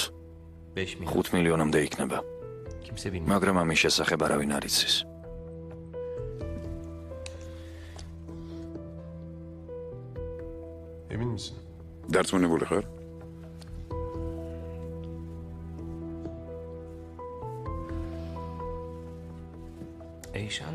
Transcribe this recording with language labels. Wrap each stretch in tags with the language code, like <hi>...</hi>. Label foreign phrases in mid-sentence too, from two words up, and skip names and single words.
<tr>5 milyon.</tr> <ka>5 მილიონამდე იქნება.</ka> <tr>Kimse bilmiyor.</tr> <ka>მაგრამ ამის შესახებ არავინ არ იცის.</ka> <tr>emin misin?</tr> <ka>დარწმუნებული ხარ?</ka> <tr>Eyşan.</tr>